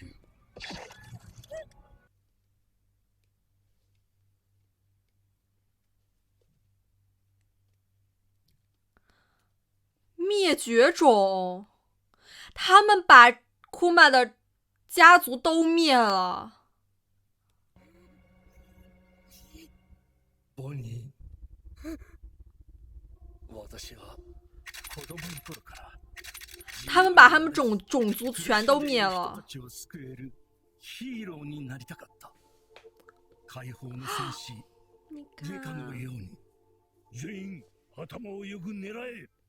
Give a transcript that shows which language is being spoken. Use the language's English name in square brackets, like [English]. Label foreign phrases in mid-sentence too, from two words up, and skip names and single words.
[Chinese] 灭绝种，他们把库玛的家族都灭了。 [Japanese] ボニー、私は子供の頃から [Chinese] 他们把他们种族全都灭了。 [Japanese] ヒーローになりたかった。解放の戦士、メカのように全員頭をよく狙え。